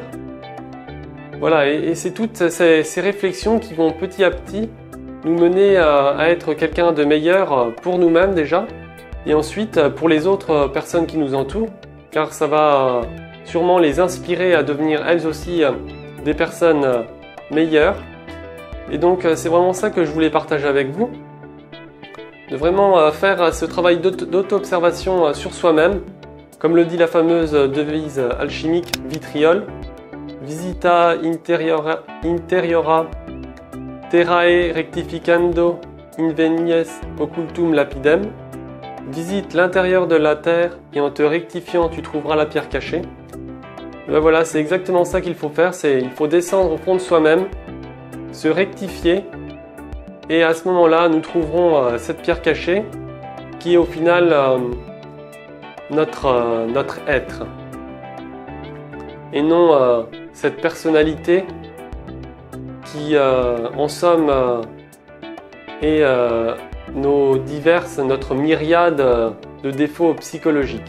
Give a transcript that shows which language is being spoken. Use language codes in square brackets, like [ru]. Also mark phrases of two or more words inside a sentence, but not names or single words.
[fr] Voilà, et c'est toutes ces réflexions qui vont petit à petit nous mener à être quelqu'un de meilleur pour nous-mêmes déjà, et ensuite pour les autres personnes qui nous entourent, car ça va sûrement les inspirer à devenir elles aussi des personnes meilleures. Et donc c'est vraiment ça que je voulais partager avec vous, de vraiment faire ce travail d'auto-observation sur soi-même, comme le dit la fameuse devise alchimique Vitriol, [la] Visita interiora terrae rectificando invenies occultum lapidem. [fr] Visite l'intérieur de la terre et en te rectifiant tu trouveras la pierre cachée. Et voilà, c'est exactement ça qu'il faut faire, il faut descendre au fond de soi-même, se rectifier, et à ce moment-là nous trouverons cette pierre cachée qui est au final notre être, et non cette personnalité qui en somme est notre myriade de défauts psychologiques.